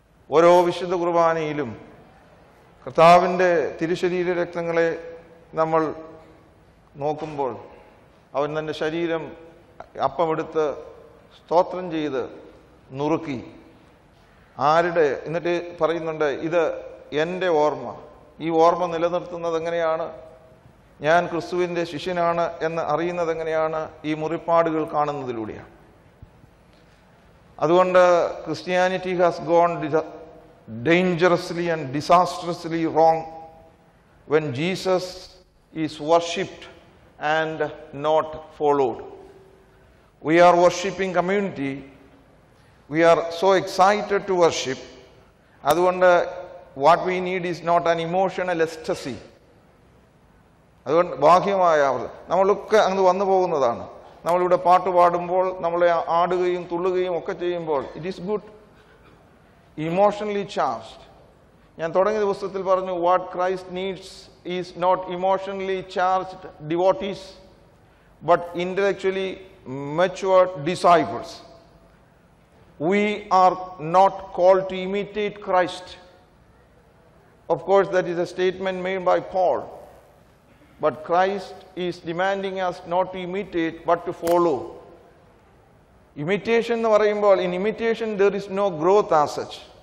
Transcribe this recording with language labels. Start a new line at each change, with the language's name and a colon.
Malayalam: ഓരോ വിശുദ്ധ കുർബാനയിലും കർത്താവിൻ്റെ തിരുശരീര രക്തങ്ങളെ നമ്മൾ നോക്കുമ്പോൾ അവൻ തൻ്റെ ശരീരം അപ്പമെടുത്ത് സ്തോത്രം ചെയ്ത് നുറുക്കി എന്നിട്ട് പറയുന്നുണ്ട്, ഇത് എൻ്റെ ഓർമ്മ. ഈ ഓർമ്മ നിലനിർത്തുന്നത് എങ്ങനെയാണ്? ഞാൻ ക്രിസ്തുവിൻ്റെ ശിഷ്യനാണ് എന്ന് അറിയുന്നത് എങ്ങനെയാണ്? ഈ മുറിപ്പാടുകൾ കാണുന്നതിലൂടെയാണ്. അതുകൊണ്ട്
English: Christianity has gone dangerously and disastrously wrong when Jesus is worshipped and not followed. We are worshipping community. We are so excited to worship.
Malayalam: അതുകൊണ്ട്
English: what we need is not an emotional ecstasy.
Malayalam: അതുകൊണ്ട് ബാഹ്യമായ നമ്മളൊക്കെ അങ്ങ് വന്നു പോകുന്നതാണ്. നമ്മളിവിടെ പാട്ട് പാടുമ്പോൾ, നമ്മളെ ആടുകയും തുള്ളുകയും ഒക്കെ ചെയ്യുമ്പോൾ
English: It is good. Emotionally charged.
Malayalam: ഞാൻ തുടങ്ങിയ പുസ്തകത്തിൽ പറഞ്ഞു,
English: What Christ needs is not emotionally charged devotees but intellectually matured disciples. We are not called to imitate Christ. Of course, that is a statement made by Paul. But Christ is demanding us not to imitate, but to follow. Imitation
Malayalam: എന്ന് പറയുമ്പോൾ,
English: in imitation there is no growth as such.